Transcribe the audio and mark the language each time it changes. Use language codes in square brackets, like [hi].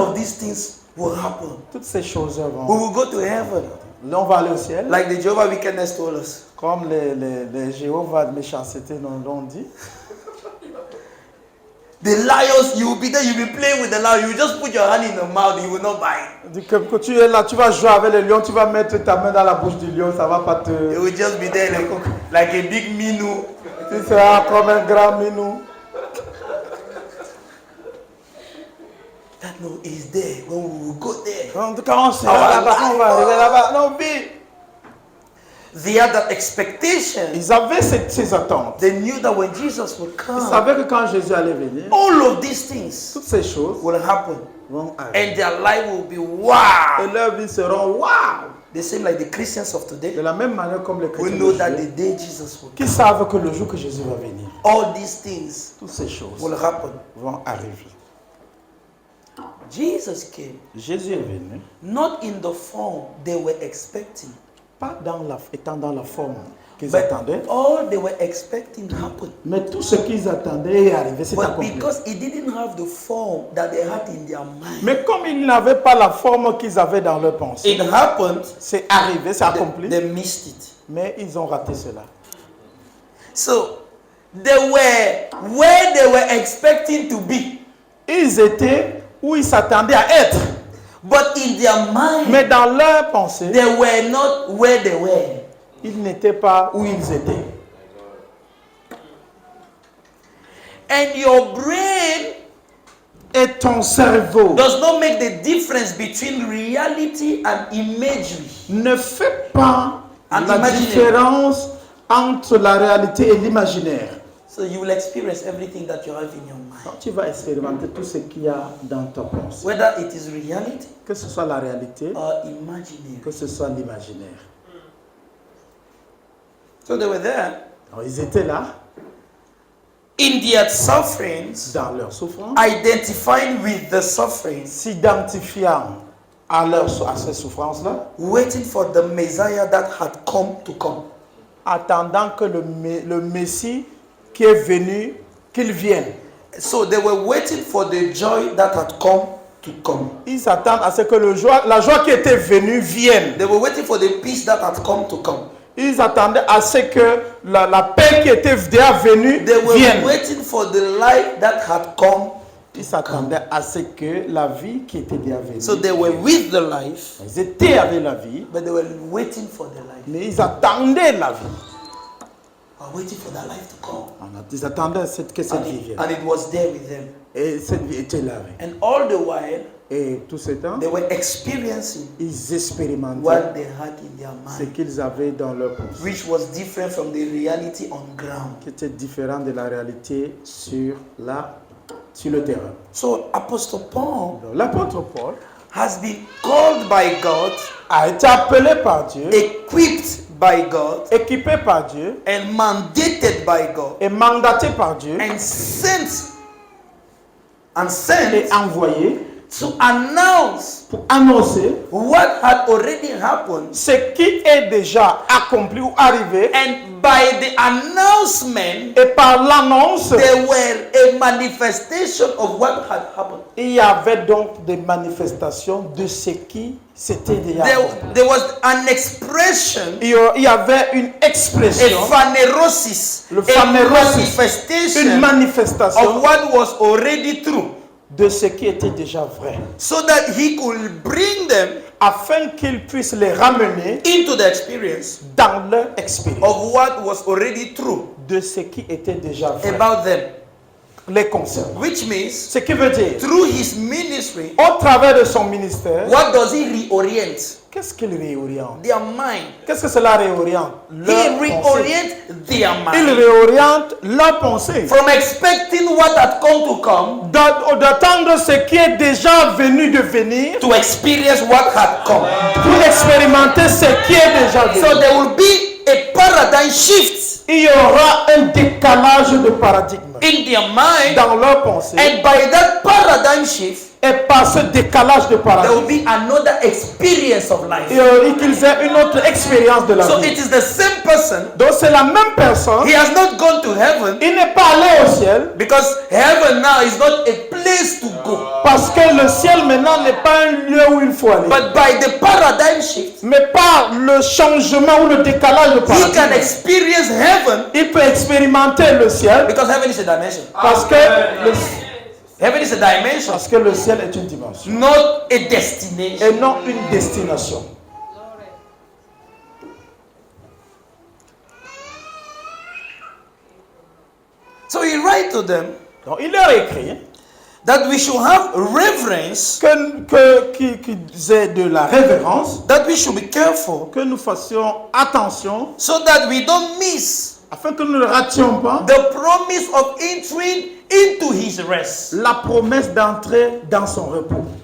[en] of these things will happen. [fr] toutes ces choses [en] We [fr] vont. [en] will go to heaven, [fr] Là, on va aller au ciel. [en] like the Jehovah Wickedness told us. [fr] Comme les Jéhovah de méchanceté nous l'ont dit. [en] The lions, you will be there, you will be playing with the lion. You will just put your hand in the mouth, you will not bite. [fr] Dit que quand tu es là, tu vas jouer avec les lions, tu vas mettre ta main dans la bouche du lion, ça va pas te... [en] You will just be there like a big minou. [fr] Tu seras comme un grand minou. [en] That no, he's there. When we will go there. [fr] Quand on sera là-bas, quand on va arriver là-bas. Non, mais [en] They had that expectation. [fr] ils avaient ces attentes. [en] They knew that when Jesus would [fr] Ils [en] come, [fr] savaient que quand Jésus allait venir, [en] all of these things [fr] toutes ces choses [en] will happen. [fr] vont arriver. [en] And their life will be wow. [fr] Et leurs vies seront waouh. [en] They seem like the Christians of today. [fr] De la même manière comme les [en] We [fr] chrétiens [en] know that the [fr] d'aujourd'hui, [en] day Jesus will come, [fr] qui savent que le jour que Jésus va venir, [en] all these things [fr] toutes ces choses [en] will happen. [fr] vont arriver. [en] Jesus came, [fr] Jésus est venu, [en] not in the form they were expecting, [fr] pas étant dans la forme qu'ils [en] but [fr] attendaient, [en] all they were expecting happened. [fr] mais tout ce qu'ils attendaient est arrivé, c'est [en] But [fr] accompli. [en] because it didn't have the form that they had in their mind, [fr] Mais comme ils n'avaient pas la forme qu'ils avaient dans leur pensée, [en] it happened. [fr] c'est arrivé, c'est accompli, [en] They missed it. [fr] mais ils ont raté cela. [en] So they were where they were expecting to be, [fr] Ils étaient où ils s'attendaient à être, [en] but in their mind, [fr] mais dans leur pensée, [en] they were not where they were. [fr] ils n'étaient pas où ils étaient. [en] And your brain [fr] Et ton cerveau [en] does not make the difference between reality and imagery. [fr] ne fait pas [en] And [fr] la imaginaire. différence entre la réalité et l'imaginaire. [en] So you will experience everything that you have in your mind, [fr] Quand tu vas expérimenter tout ce qu'il y a dans ta pensée, [en] whether it is reality [fr] que ce soit la réalité, [en] or imaginary. [fr] que ce soit l'imaginaire. [en] So they were there [fr] Alors, ils étaient là, [en] in their sufferings, [fr] dans leur souffrance, [en] identifying with the sufferings, [fr] s'identifiant à ces souffrances-là, [en] waiting for the Messiah that had come to come. [fr] attendant que le Messie qui est venu, qu'il vienne. [en] So they were waiting for the joy that had come to come. [fr] Ils attendent à ce que la joie qui était venue vienne. [en] They were waiting for the peace that had come to come. [fr] Ils attendaient à ce que la paix qui était déjà venue [en] They were [fr] vienne. [en] waiting for the life that had come. [fr] Ils s'attendaient à ce que la vie qui était déjà venue. [en] So they were with the life, [fr] Ils étaient avec la vie, [en] but they were waiting for the life. [fr] mais ils attendaient la vie. [en] Or waiting for that life to come. [fr] Ils attendaient que cette vie vienne. [en] And it was there with them. [fr] Et cette vie était là. [en] And all the while, [fr] Et tout ce temps, [en] they were experiencing [fr] ils expérimentaient [en] what they had in their [fr] ce [en] mind, [fr] qu'ils avaient dans leur pensée, [en] which was different from the reality on ground. [fr] qui était différent de la réalité sur le terrain. [en] So Apostle Paul [fr] Donc, l'apôtre Paul [en] has been called by God, [fr] a été appelé par Dieu, [en] equipped by God, [fr] équipé par Dieu, [en] and mandated by God, [fr] et mandaté par Dieu, [en] and sent [fr] et envoyé [en] to announce [fr] pour annoncer [en] what had already happened. [fr] ce qui est déjà accompli ou arrivé. [en] And by the announcement, [fr] Et par l'annonce, [en] there were a manifestation of what had happened. [fr] il y avait donc des manifestations de ce qui s'était déjà accompli. [en] There was an expression, [fr] Il y avait une [en] a [fr] expression, [en] phanerosis, [fr] Le [en] a [fr] phanerosis, une [en] manifestation of what was already true, [fr] de ce qui était déjà vrai, [en] so that he could bring them [fr] afin qu'ils puissent les ramener [en] into the experience [fr] dans leur expérience [en] of what was already true [fr] de ce qui était déjà vrai, [en] about them. [fr] les concerne. [en] Which means, [fr] Ce qui veut dire, [en] through his ministry, [fr] au travers de son ministère, [en] what does he reorient? [fr] qu'est-ce qu'il réoriente? [en] Their mind. [fr] Qu'est-ce que cela réoriente? [en] He [fr] Leur pensée. [en] reorients their [fr] Il [en] mind [fr] réoriente leur pensée. [en] from expecting what had come to come [fr] D'attendre ce qui est déjà venu de venir [en] to experience what had come. [fr] pour expérimenter ce qui est déjà venu. [en] So there will be a paradigm shift [fr] Il y aura un décalage de paradigme [en] in their mind, [fr] dans leur pensée. [en] and by that paradigm shift, [fr] Et par ce décalage de [en] there [fr] paradigme, [en] will be another experience of life. [fr] et qu'ils aient une autre expérience de la [en] So [fr] vie. [en] it is the same person. [fr] Donc c'est la même personne. [en] He has not gone to heaven, [fr] Il n'est pas allé au ciel [en] because heaven now is not a place to go. [fr] parce que le ciel maintenant n'est pas un lieu où il faut aller. [en] But by the paradigm shift, [fr] Mais par le changement ou le décalage de [en] he can [fr] paradigme, [en] experience heaven, [fr] il peut expérimenter le ciel [en] because heaven is a dimension. [fr] parce que [en] Heaven is a dimension, [fr] le ciel est une dimension [en] not a destination. [fr] et non une destination. [en] So he writes to them [fr] Donc il leur écrit [en] that we should have reverence, [fr] qu'ils aient de la révérence, [en] that we should be careful, [fr] que nous fassions attention, [en] so that we don't miss [fr] afin que nous ne rations pas [en] the promise of entering into his rest. [fr] la promesse d'entrer dans son repos.